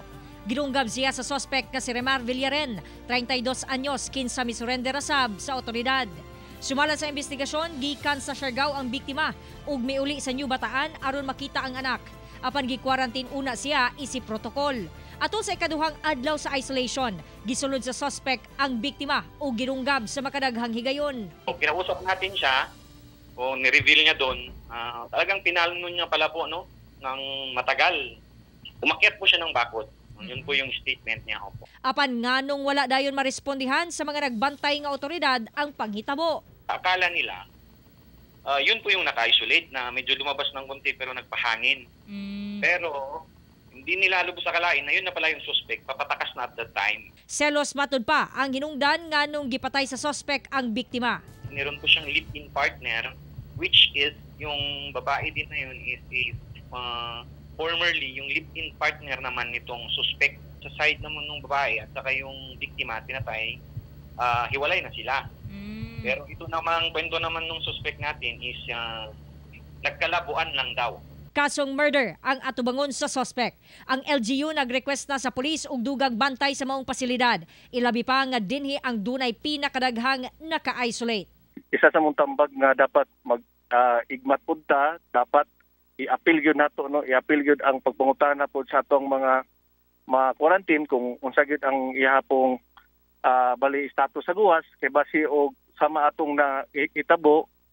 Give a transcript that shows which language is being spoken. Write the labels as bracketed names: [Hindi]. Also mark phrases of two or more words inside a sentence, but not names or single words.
[Cebuano] Gidunggab siya sa sospek na si Remar Villaren, 32 anyos, kinsa misurrender asab sa otoridad. Sumala sa investigasyon, gikan sa Siargao ang biktima ug miuli sa New Bataan aron makita ang anak. Apan gi-quarantine una siya isi protokol. Ato sa ikaduhang adlaw sa isolation, gisulod sa suspect ang biktima o gidunggab sa makadaghang higayon. [Filipino] Kinausap natin siya o ni-reveal niya doon, talagang pinalno niya pala po ng matagal. Umakyat po siya ng bakod. Yun po yung statement niya. [Cebuano] Apan nganong wala dayon marespondihan sa mga nagbantay nga otoridad ang panghitabo. [Filipino] Akala nila, yun po yung naka-isolate na medyo lumabas ng konti pero nagpahangin. Pero hindi nila lubos akalain na yun na pala yung suspect, papatakas na [English] at that time. [Cebuano] Selos matud pa ang hinungdan nganong gipatay sa suspect ang biktima. [Filipino] Meron po siyang [English] live-in partner, which is [Filipino] yung babae din na yun [English] is formerly, [Filipino] yung [English] live-in partner [Filipino] naman nitong suspect sa side naman ng babae at saka yung biktima, tinatay, hiwalay na sila. Pero ito naman, kwento naman ng suspect natin is nagkalabuan lang daw. [Cebuano] Kasong murder ang atubangon sa suspect. Ang LGU nag-request na sa pulis og dugang bantay sa maong pasilidad. Ilabi pa nga dinhi ang dunay pinakadaghang naka-isolate. Isa sa mong tambag nga dapat igmat punta, dapat i-appeal gyud nato, no, i-appeal gyud ang pagpangutana pod sa atong mga quarantine kung unsa gyud ang ihapong bali status sa guwas kay basi og sama atong na itabo.